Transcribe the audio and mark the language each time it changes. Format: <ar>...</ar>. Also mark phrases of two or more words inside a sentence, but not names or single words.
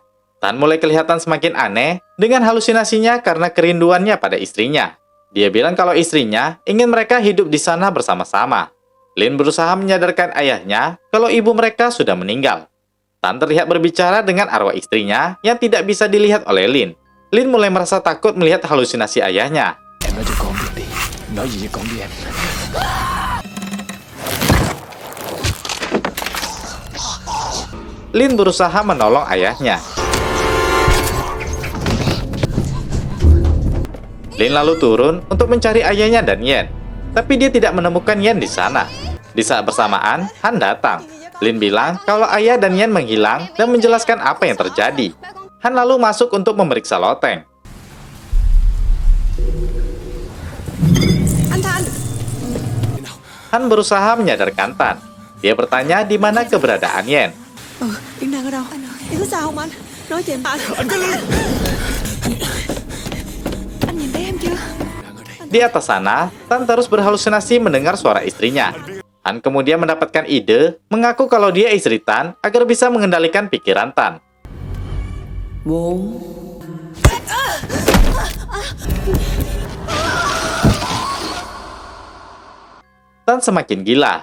<id>Tan mulai kelihatan semakin aneh dengan halusinasinya karena kerinduannya pada istrinya. Dia bilang kalau istrinya ingin mereka hidup di sana bersama-sama. Lin berusaha menyadarkan ayahnya kalau ibu mereka sudah meninggal. Tan terlihat berbicara dengan arwah istrinya yang tidak bisa dilihat oleh Lin. Lin mulai merasa takut melihat halusinasi ayahnya.</id> <vi>Em nói cho con biết đi. Nói gì với con đi em.</vi> <id>Lin berusaha menolong ayahnya. Lin lalu turun untuk mencari ayahnya dan Yen. Tapi dia tidak menemukan Yen di sana. Di saat bersamaan, Han datang. Lin bilang kalau ayah dan Yen menghilang dan menjelaskan apa yang terjadi. Han lalu masuk untuk memeriksa loteng.</id> <vi>Anh Thành.</vi> <id>Han berusaha menyadarkan Tan. Dia bertanya di mana keberadaan Yen.</id> <vi>Yến đang ở đâu? Em có sao không anh? Nói cho em. Anh nhìn thấy em chưa?</vi> <id>Di atas sana, Tan terus berhalusinasi mendengar suara istrinya. Han kemudian mendapatkan ide mengaku kalau dia istri Tan agar bisa mengendalikan pikiran Tan. 4. Tan semakin gila.</id>